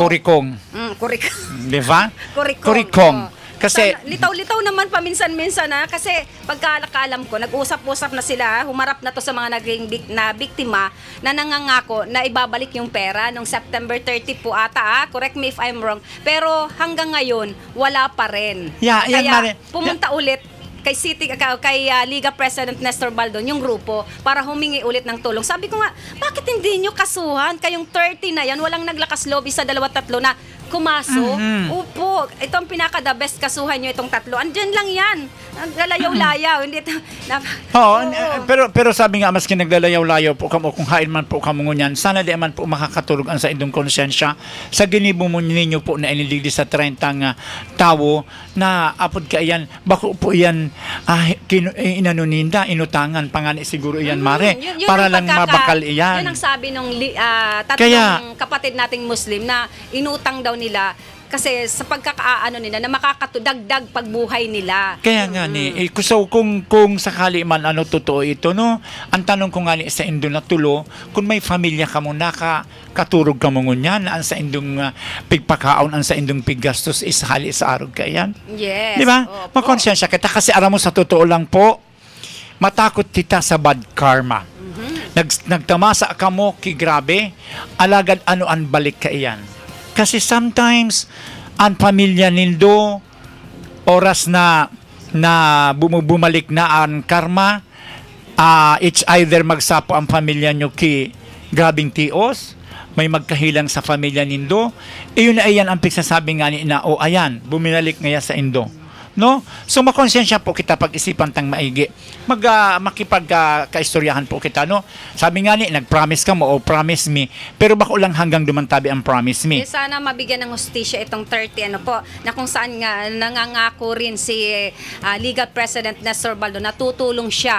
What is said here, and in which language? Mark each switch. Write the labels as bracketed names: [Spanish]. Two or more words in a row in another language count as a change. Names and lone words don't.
[Filipino] Kurikong. Kurikong. Di ba? Kurikong. Kasi litaw-litaw naman paminsan-minsan kasi pagkakaalam ko, nag-usap-usap na sila, humarap na to sa mga naging biktima na nangangako na ibabalik yung pera nung September 30 po ata, [English] correct me if I'm wrong. [Filipino] Pero hanggang ngayon, wala pa rin. Kaya pumunta ulit kay Liga President Nestor Baldon, yung grupo, para humingi ulit ng tulong. Sabi ko nga, bakit hindi nyo kasuhan? Kayong 30 na yan, walang naglakas loob, 1, 2, 3 na kumaso. Upo, po, itong pinaka-the best kasuhan nyo, itong tatlo. Andyan lang yan. Naglalayaw-layaw. Hindi ito. Pero sabi nga, [Bikol] maski naglalayaw-layaw po kamo, kung hain man po kamo ngunyan, sana di man po makakatulog ang sa indong konsensya sa ginibo mo ninyo po na inilili sa 30 tao na apod ka iyan, bako po iyan inanuninda, inutangan, pangani siguro iyan, Mare, [Filipino] yun para lang mabakal iyan. Yun ang sabi nung tatlong kapatid nating Muslim na inutang daw nila kasi sa pagkakaano nila na makakatudagdag pagbuhay nila. Kaya nga ni, so kung sakali man totoo ito, no? [Bikol] Ang tanong ko nga ni sa Indo na tulo, kung may pamilya ka mo katurog ka mo ngunyan, ang sa Indong pigpakaon, ang sa Indong piggastos ishali sa arog ka yan. Yes. [Filipino] Di ba? Makonsensya kita kasi aram mo sa totoo lang po, matakot kita sa [English] bad karma. [Bikol] Nagtamasa ka mo, grabe, alagad an balik ka iyan. Kasi sometimes, ang pamilya nindo, oras na bumalik na ang karma, [English] it's either [Bikol] magsapo ang pamilya nyo grabing tios, may magkahilang sa pamilya nindo, iyon na iyan ang pagsasabi nga ni na, ayan, buminalik ngaya sa Indo. [Filipino] No? So makonsensya po kita pag-isipan tang maigi. Makipagkaistoryahan po kita, no? [Bikol] Sabi nga ni, nag-promise ka mo o [English] promise me, [Bikol] pero bako lang hanggang dumantabi ang [English] promise me. [Filipino] Sana mabigyan ng hustisya itong 30 po, na kung saan nga nangangako rin si Legal President Nestor Baldo na tutulong siya.